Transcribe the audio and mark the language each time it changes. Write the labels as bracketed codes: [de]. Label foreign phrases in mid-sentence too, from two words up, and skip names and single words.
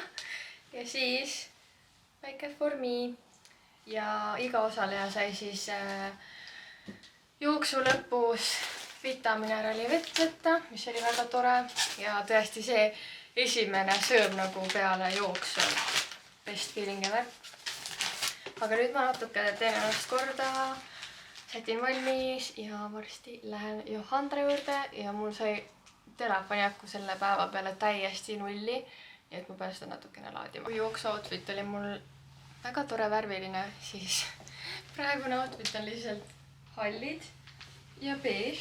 [et] Ja siis väike formi ja iga osaleja sai siis jooksu lõpus vitaminerali vett võtta, mis oli väga tore. Ja tõesti see esimene sööb nagu peale jooksu. [en] Best feeling ever. [et] Aga nüüd ma natuke teen ennast korda. Sätin valmis ja varsti lähen Johandra juurde ja mul sai telefoni aku selle päeva peale täiesti nulli, nii et ma pean seda natukene laadima. Kui jooksu outfit oli mul väga tore värviline, siis praegune outfit on lihtsalt hallid ja beige.